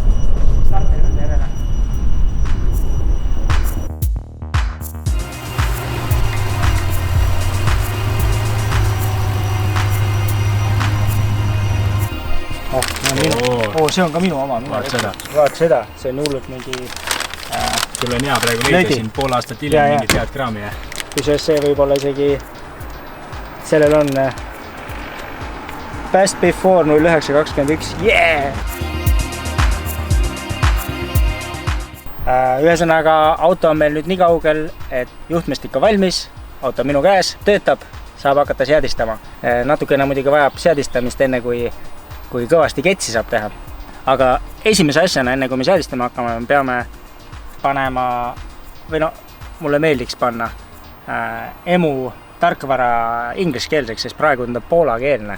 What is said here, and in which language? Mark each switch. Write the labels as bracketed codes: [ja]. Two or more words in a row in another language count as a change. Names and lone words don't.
[et] Starter on tervele. See on ka minu oma. Vaat seda, see on hullult mingi... Sul on hea praegu leida siin pool aastat hiljem mingit head kraami. Kusjuures see võib olla isegi... Sellel on... [en] Best Before 0921. Yeah! [et] Ühesõnaga, auto on meil nüüd nii kaugel, et juhtmestik on valmis, auto on minu käes, töötab, saab hakata seadistama. Natukene muidugi vajab seadistamist enne, kui kõvasti ketsi saab teha. Aga esimese asjana, enne kui me seadistama hakkame, peame panema, või no, mulle meeldiks panna emu tarkvara ingliskeelseks, sest praegu on ta poolakeelne.